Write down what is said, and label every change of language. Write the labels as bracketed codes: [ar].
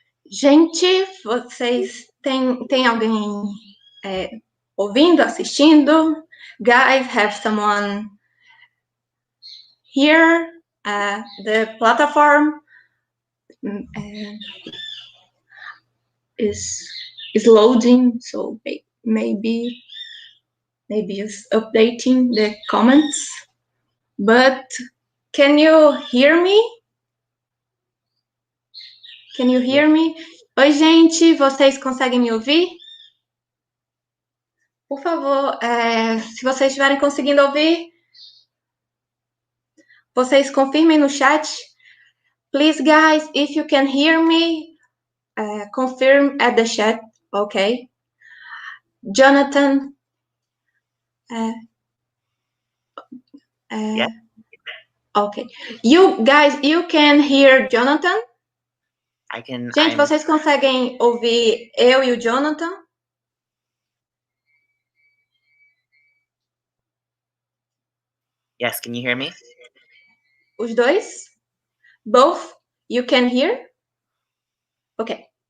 [pt] Gente, vocês tem alguém ouvindo, assistindo? [en] Guys, have someone here? The platform is loading, so maybe it's updating the comments. But can you hear me? Can you hear me? [pt] Oi, gente, vocês conseguem me ouvir? Por favor, se vocês estiverem conseguindo ouvir, vocês confirmem no chat. [en] Please, guys, if you can hear me, confirm at the chat, okay? Jonathan. Yeah. Ok. You guys, you can hear Jonathan? I can. [pt] Gente, vocês conseguem ouvir eu e o Jonathan? [en] Yes, can you hear me? [pt] Os dois? [en] Both? You can hear? Okay.